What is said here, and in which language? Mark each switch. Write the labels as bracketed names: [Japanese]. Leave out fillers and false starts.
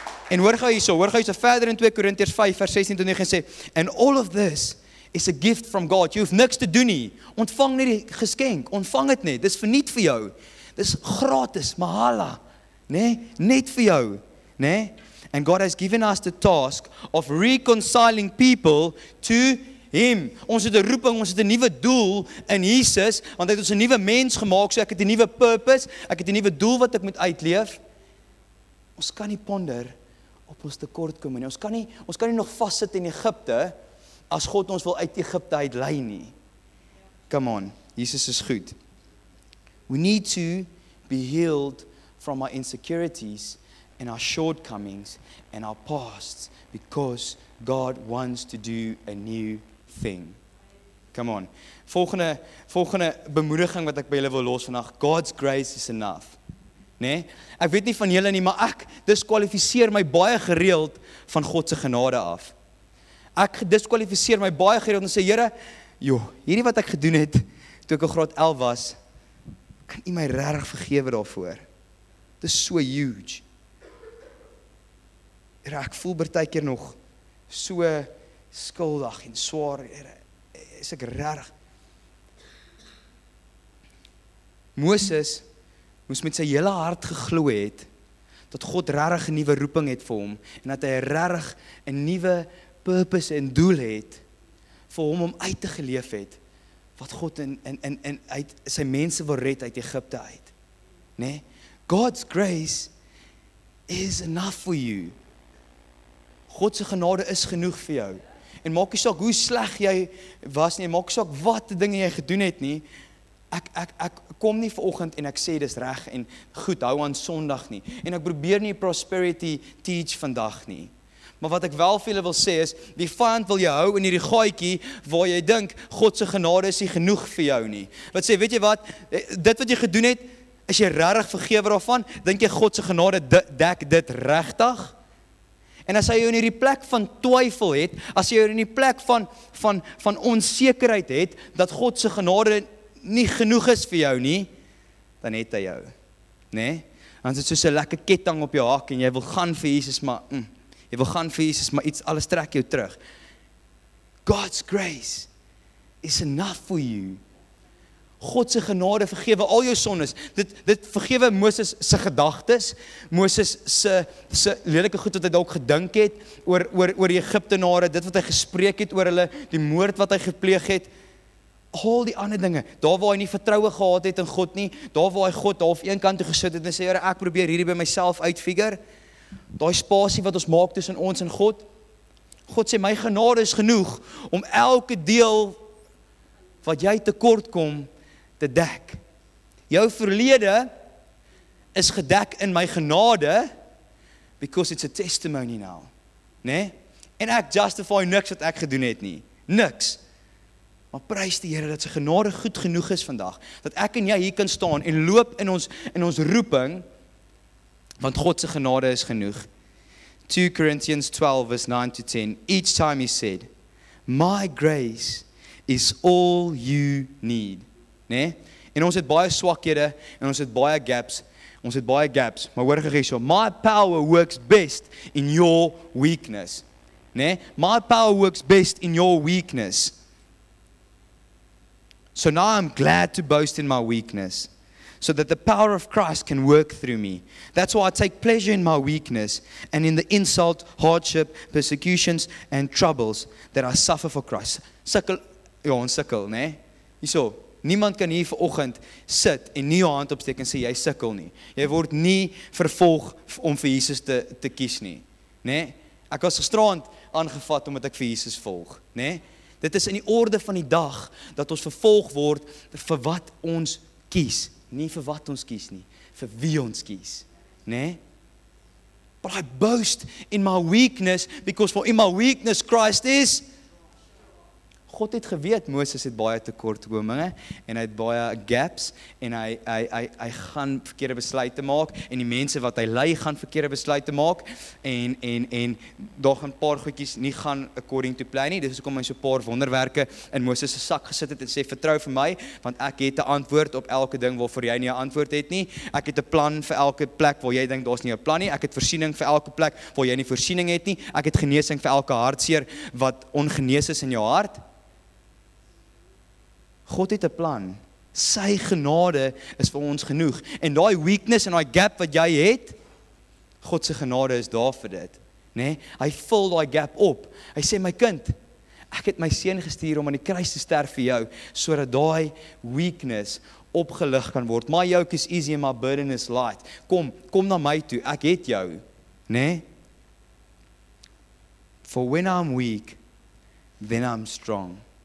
[Afrikaans] En hoor gou hierso verder in 2 Korintiërs 5 vers 16 tot 19 sê, [English] and all of this is a gift from God. [Afrikaans] Jy hoef niks te doen nie. Ontvang net die geskenk, ontvang dit net. Dis verniet vir jou. Dis gratis, mahala, né? Net vir jou, né? [English] And God has given us the task of reconciling people to Him. [Afrikaans] Ons het 'n roeping, ons het 'n nuwe doel in Jesus, want hy het ons 'n nuwe mens gemaak, so ek het 'n nuwe purpose, ek het 'n nuwe doel wat ek moet uitleef. Ons kan nie ponder op ons tekortkominge. Ons kan nie nog vassit in Egipte as God ons wil uit Egipte uitlei nie. [English] Come on, [Afrikaans] Jesus is goed. [English] We need to be healed from our insecurities and our shortcomings and our pasts because God wants to do a new thing. Come on. [Afrikaans] Volgende bemoediging wat ek by julle wil los vandag. [English] God's grace is enough. [Afrikaans] Nee? Ek weet nie van julle nie, maar ek diskwalifiseer my baie gereeld van God se genade af. Ek diskwalifiseer my baie gereeld en sê, Here, hierdie wat ek gedoen het toe ek in graad 11 was, kan U my regtig vergewe daarvoor? Dit is so huge. Here, ek voel partykeer nog so skuldig en swaar. Here, is ek regtig? Moses moes met sy hele hart geglo het dat God regtig 'n nuwe roeping het vir hom en dat hy regtig 'n nuwe purpose en doel het vir hom om uit te geleef het wat God in uit sy mense wil red uit Egipte uit. Nee? [English] God's grace is enough for you. [Afrikaans] God se genade is genoeg vir jou. En maak nie saak hoe sleg jy was nie, maak nie saak wat dinge jy gedoen het nie. Ek kom nie vanoggend en ek sê dis reg en goed, hou aan Sondag nie. En ek probeer nie prosperity teach vandag nie. Maar wat ek wel vir julle wil sê is, die vyand wil jou hou in hierdie gaatjie waar jy dink God se genade is nie genoeg vir jou nie. Wat sê, weet jy wat? Dit wat jy gedoen het, is jy regtig vergewe daarvan? Dink jy God se genade dek dit regtig? En as hy jou in hierdie plek van twyfel het, as jy jou in die plek van onsekerheid het, dat God se genade nie genoeg is vir jou nie, dan het hy jou. Nee? Dan is dit soos 'n lekker ketting op jou hak en jy wil gaan vir Jesus, maar jy wil gaan vir Jesus, maar alles trek jou terug. [English] God's grace is enough for you. [Afrikaans] God se genade vergewe al jou sondes. Dit vergewe Moses se gedagtes, Moses se lelike goed wat hy dalk gedink het oor die Egiptenare, dit wat hy gespreek het oor hulle, die moord wat hy gepleeg het, al die ander dinge, daar waar hy nie vertroue gehad het in God nie, daar waar hy God half een kant toe gesit het en sê, Here, ek probeer hierdie by myself uitfigure, daai spasie wat ons maak tussen ons en God, God sê, my genade is genoeg om elke deel wat jy tekort kom, te dek. Jou verlede is gedek in my genade, [English] because it's a testimony now. [Afrikaans] Nee? En ek justify niks wat ek gedoen het nie. Niks. Maar prys die Here dat sy genade goed genoeg is vandag, dat ek en jy hier kan staan en loop in ons roeping, want God se genade is genoeg. [English] 2 Corinthians 12 verse 9 to 10, each time he said, my grace is all you need. [Afrikaans] Nee? En ons het baie swakhede, en ons het baie gaps, maar hoor gee so, [English] my power works best in your weakness. [Afrikaans] Nee? [English] My power works best in your weakness. So now I'm glad to boast in my weakness, so that the power of Christ can work through me. That's why I take pleasure in my weakness, and in the insult, hardship, persecutions, and troubles that I suffer for Christ. [Afrikaans] Sukkel, ons sukkel, nee? Hierso, niemand kan hier vanoggend sit en nie jou hand opsteek en sê, jy sukkel nie. Jy word nie vervolg om vir Jesus te kies nie. Nee? Ek was gisterand aangevat omdat ek vir Jesus volg. Nee? Dit is in die orde van die dag dat ons vervolg word vir wat ons kies. Nie vir wat ons kies nie, vir wie ons kies. Nee? [English] But I boast in my weakness, because for in my weakness Christ is. [Afrikaans] God het geweet, Moses het baie tekortkominge, en hy het baie gaps, en hy gaan verkeerde besluite maak, en die mense wat hy lei gaan verkeerde besluite maak, en daar gaan 'n paar goedjies nie gaan [English] according to plan [Afrikaans] nie, dis hoekom hy so 'n paar wonderwerke in Moses se sak gesit het, en sê, vertrou vir my, want ek het 'n antwoord op elke ding waarvoor jy nie 'n antwoord het nie, ek het 'n plan vir elke plek waar jy dink daar's nie 'n plan nie, ek het voorsiening vir elke plek waar jy nie voorsiening het nie, ek het genesing vir elke hartseer wat ongenees is in jou hart. God het 'n plan. Sy genade is vir ons genoeg. En daai weakness en daai gap wat jy het, God se genade is daar vir dit. Nee? Hy vul daai gap op. Hy sê, my kind, ek het my seun gestuur om aan die kruis te sterf vir jou, sodat daai weakness opgelig kan word. [English] My yoke is easy and my burden is light. [Afrikaans] Kom na my toe, ek het jou. Nee? [English] For when I'm weak, then I'm strong.